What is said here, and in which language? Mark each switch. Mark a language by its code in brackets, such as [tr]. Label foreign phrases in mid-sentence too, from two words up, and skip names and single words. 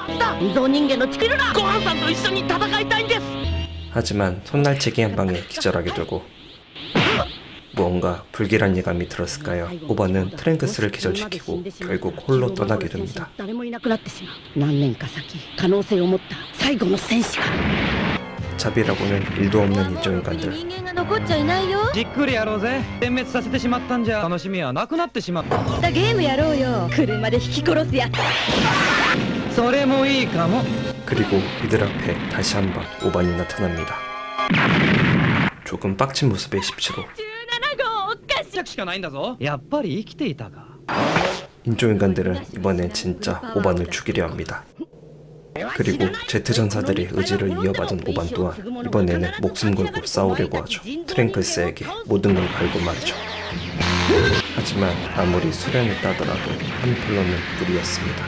[ko] 하지만 손날치기 한 방에 기절하게 되고 무언가 불길한 예감이 들었을까요? 오반은 트랭크스를 기절시키고 결국 홀로 떠나게 됩니다. 자비라고는 일도 없는 인조인간들. [ja] じっくりやろうぜ。点滅させてしまったんじゃ楽しみはなくなってしまう。ゲームやろうよ。車で引き殺すやつ。それもいいかも。 [ko] 그리고 이들 앞에 다시 한번 오반이 나타납니다. 조금 빡친 모습의 17호. [ja] 1着しかないんだぞ。やっぱり生きていたか。 [ko] 인조인간들은 이번엔 진짜 오반을 죽이려 합니다. 그리고 제트전사들의 의지를 이어받은 오반 또한 이번에는 목숨 걸고 싸우려고 하죠. 트랭크스에게 모든 걸 걸고 말이죠. 하지만 아무리 수련했다더라도 한풀로는 무리였습니다.